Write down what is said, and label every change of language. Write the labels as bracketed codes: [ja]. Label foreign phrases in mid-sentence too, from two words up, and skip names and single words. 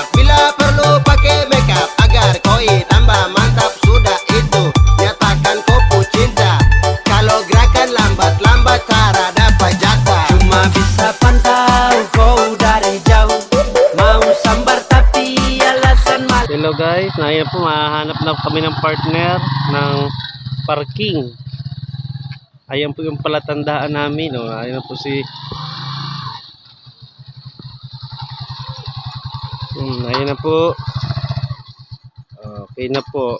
[id] Bila perlu pakai makeup agar koi tambah mantap. Sudah itu nyatakan kau cinta. Kalau gerakan lambat-lambat cara dapat jatah. Cuma bisa pantau kau dari jauh, mau sambar tapi alasan malu. [en] Hello guys, [tl] ngayon po mahanap na kami ng partner ng parking. Ayan po yung palatandaan namin. Oh. Ayan po si ayan na po. Okay na po.